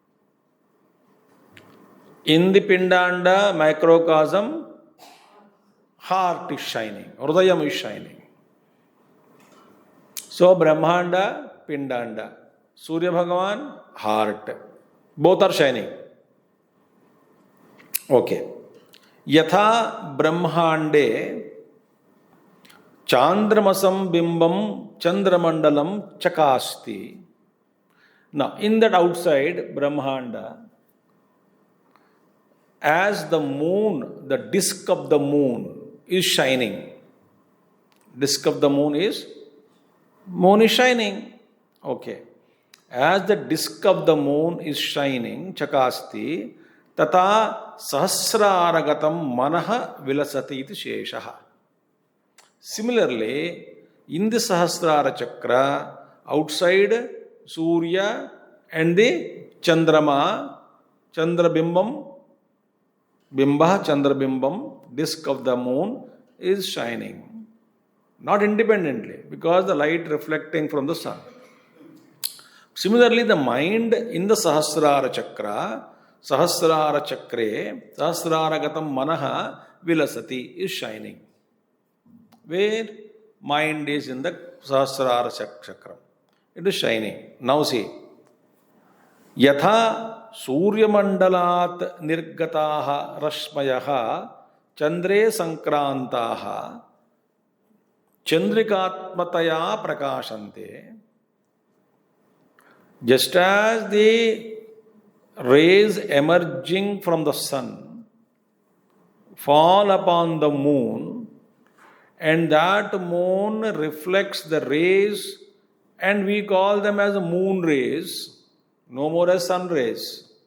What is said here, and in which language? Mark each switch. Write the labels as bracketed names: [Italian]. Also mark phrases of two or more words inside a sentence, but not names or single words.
[English] In the Pindanda, macrocosm, heart is shining. Hridayam is shining. So Brahmanda, Pindanda. Surya Bhagavan, heart. Both are shining. Okay. [Sanskrit] Yatha Brahmande Chandramasam bimbam Chandramandalam chakasti. [English] Now, in that outside Brahmanda, as the moon, the disk of the moon is shining. Disk of the moon is shining. Okay. As the disk of the moon is shining, [Sanskrit] chakasti, tata sahasraragatam manaha vilasati iti sheshaha. [English] Similarly, in the Sahasrara Chakra, outside Surya and the Chandrama, [Sanskrit] Chandrabimbam, Bimba, Chandrabimbam, [English] disk of the moon is shining. Not independently, because the light reflecting from the sun. Similarly, the mind in the Sahasrara Chakra, [Sanskrit] Sahasrara Chakre, Sahasraragatam Manaha Vilasati [English] is shining. Where mind is in the Sahasrara Chakra. It is shining. Now see. [Sanskrit] Yatha Surya Mandalat Nirgataha Rashmayaha Chandre Sankrantaha Chandrikatmataya Prakashante. [English] Just as the rays emerging from the sun fall upon the moon, and that moon reflects the rays, and we call them as moon rays, no more as sun rays.